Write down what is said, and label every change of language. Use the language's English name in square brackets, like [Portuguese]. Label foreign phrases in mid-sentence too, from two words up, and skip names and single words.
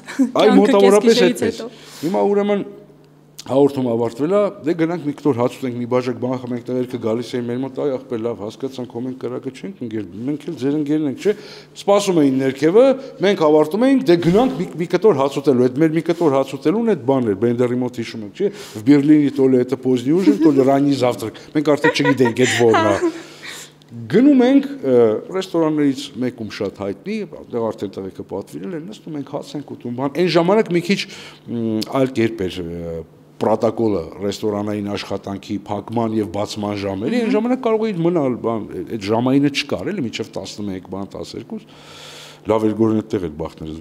[Armenian] Այ մոտավորապես այդպես։ Հիմա ուրեմն հաղորդում ավարտվել է, դե գնանք մի կտոր հաց ուտենք, մի բաժակ բան խմենք, տղերքը գալիս էին մեր մոտ, այ ախպեր լավ, հասկացանք, հո մենք կրակը չենք ընկել, մենք էլ ձեր ընկերն ենք, չէ։ Սպասում էին ներքևը, մենք ավարտում էինք, դե գնանք մի կտոր հաց ուտելու, այդ մեր մի կտոր հաց ուտելուն այդ բանն էր, Բենդերի մոտ հիշում եք, չէ։ [Russian] В Берлине то ли это поздний ужин, то ли ранний завтрак։ [Armenian] Մենք արդեն չգիտենք այդ որն է։ Գնում ենք ռեստորաններից մեկում շատ հայտնի, դեռ արդեն տղեկը պատվիրել են, նստում ենք հաց ենք ուտում, բան։ Այն ժամանակ մի քիչ այլ կերպ էր պրոտոկոլը ռեստորանային աշխատանքի փակման եւ բացման ժամերի, այն ժամանակ կարող էի մնալ, բան, այդ ժամայինը չկար, էլի, մինչեւ 11 բան 12, լավ էր գորն այդտեղ այդ բախտներս